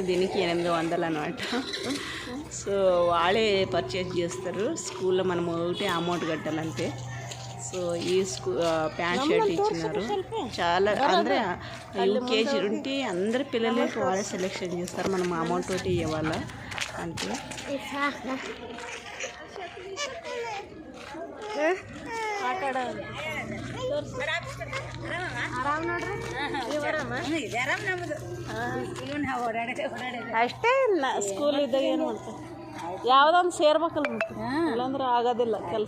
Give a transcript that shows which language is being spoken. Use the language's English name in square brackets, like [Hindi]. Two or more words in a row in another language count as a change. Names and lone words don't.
[Telugu] దీనికి 800 అనమాట. సో వాళ్ళే పర్చేజ్ చేస్తారు. స్కూల్లో మనం ఒకటి అమౌంట్ కట్టాలంటే. సో ఈ [English] pant shirt [Telugu] ఇచ్చినారు. చాలా అందరూ యూకేజీ నుండి అందరి పిల్లలే వాళ్ళే సెలెక్షన్ చేస్తారు. మనం అమౌంట్ ఒకటి ఇవ్వాల అంతే. [Kannada] ಅಷ್ಟೇ ಇಲ್ಲ ಸ್ಕೂಲ್ ಇದ್ದಾಗ ಏನು ಮಾಡ್ತಾರೆ, ಯಾವುದೊಂದು ಸೇರ್ಬೇಕಲ್ಲ ಮತ್ತೆ, ಇಲ್ಲಾಂದ್ರೆ ಆಗೋದಿಲ್ಲ ಕೆಲಸ.